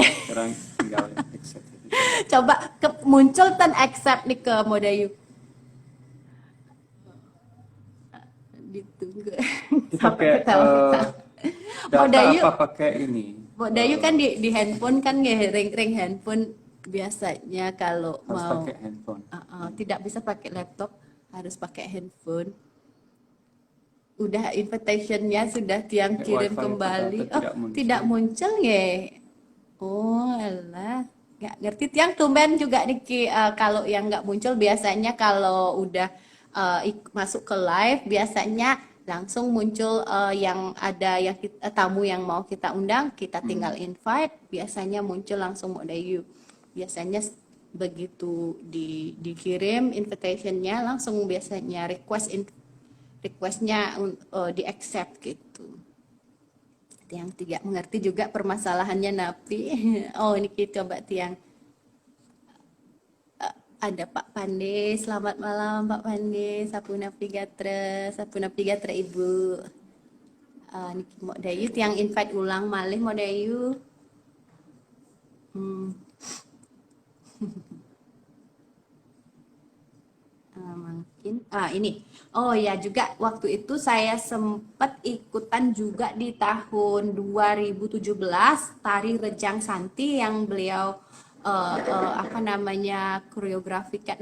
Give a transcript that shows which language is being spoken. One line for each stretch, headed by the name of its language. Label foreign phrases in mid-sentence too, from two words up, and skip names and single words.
Indonesian: sekarang tinggal accept. Coba muncul tan accept nih ke Modayu. Ditunggu. Pakai Modayu apa pakai ini? Mbok Dayu kan di handphone kan nggih, ring handphone biasanya kalau harus mau pakai handphone. Tidak bisa pakai laptop, harus pakai handphone. Udah invitationnya sudah tiang kirim kembali. Tidak muncul nggih. Oh alah, nggak ngerti tiang tumben juga niki. Kalau yang nggak muncul biasanya kalau udah masuk ke live biasanya langsung muncul yang ada yang tamu yang mau kita undang, kita tinggal invite, biasanya muncul langsung Mbok Dayu. Biasanya begitu dikirim invitationnya langsung biasanya requestnya di accept gitu. Yang tidak mengerti juga permasalahannya napi. Oh ini kita coba tiang ada Pak Pande. Selamat malam Pak Pande. Sapu Navigatra Ibu.
Balinese: Niki Mok Dayu tiang invite ulang malih Mok Dayu. Hmm.
Indonesian: Mungkin ini oh ya juga waktu itu saya sempat ikutan juga di tahun 2017 tari Rejang Santi yang beliau apa namanya koreografikan.